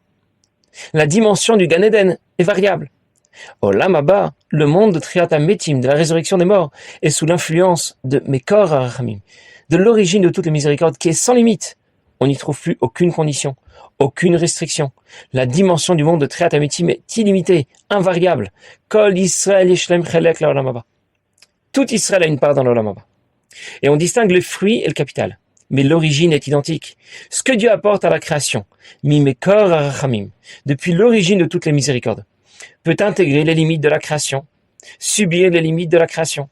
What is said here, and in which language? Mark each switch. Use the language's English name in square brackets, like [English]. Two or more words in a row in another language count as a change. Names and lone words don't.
[French] La dimension du Gan Eden est variable. [Hebrew] עולם הבא, [French] le monde de [Hebrew] תחיית המתים, [French] de la résurrection des morts, est sous l'influence de [Hebrew] מקור הרחמים, [French] de l'origine de toutes les miséricordes qui est sans limite. On n'y trouve plus aucune condition, aucune restriction. La dimension du monde de [Hebrew] תחיית המתים [French] est illimitée, invariable. [Hebrew] כל ישראל יש להם חלק לעולם הבא. [French] Tout Israël a une part dans l' [Hebrew] עולם הבא. [French] Et on distingue le fruit et le capital. Mais l'origine est identique. Ce que Dieu apporte à la création, [Hebrew] ממקור הרחמים, [French] depuis l'origine de toutes les miséricordes, peut intégrer les limites de la création, subir les limites de la création.